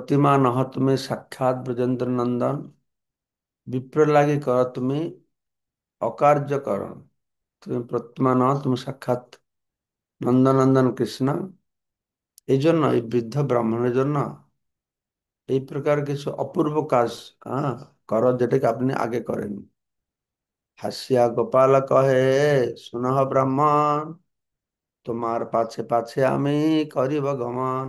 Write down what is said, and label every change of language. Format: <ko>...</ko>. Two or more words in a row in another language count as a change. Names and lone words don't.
<bn>প্রতিমা নহ তুমে সাক্ষাত ব্রজেন্দ্র নন্দন। বিপ্র লাগি কর তুমি অকার্য করণ। তুমি প্রতিমা নহ, তুমি সাক্ষাৎ নন্দনন্দন কৃষ্ণ। এই জন্য এই বৃদ্ধ ব্রাহ্মণের জন্য এই প্রকার কিছু অপূর্ব কাজ হ্যাঁ করো, যেটাকে আপনি আগে করেন। হাসিয়া গোপাল কহে, শুনহ ব্রাহ্মণ, তোমার পাছে পাছে আমি করিব গমন।</bn>